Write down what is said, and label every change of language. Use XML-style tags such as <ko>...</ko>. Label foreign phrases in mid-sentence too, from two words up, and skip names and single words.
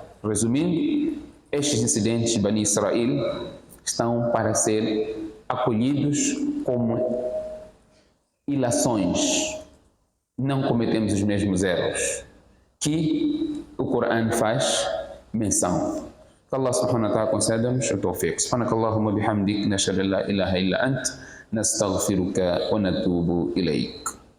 <pt>Resumindo, estes incidentes de Bani Israel estão para ser acolhidos como ilações. Não cometemos os mesmos erros que o Corão faz menção. Allah</pt> <ar>سبحانه وتعالى</ar> <pt>conceda-nos o tawfiq.</pt> <ar>سبحانك اللهم بحمدك نشهد أن لا إله إلا أنت نستغفرك ونتوب إليك.</ar>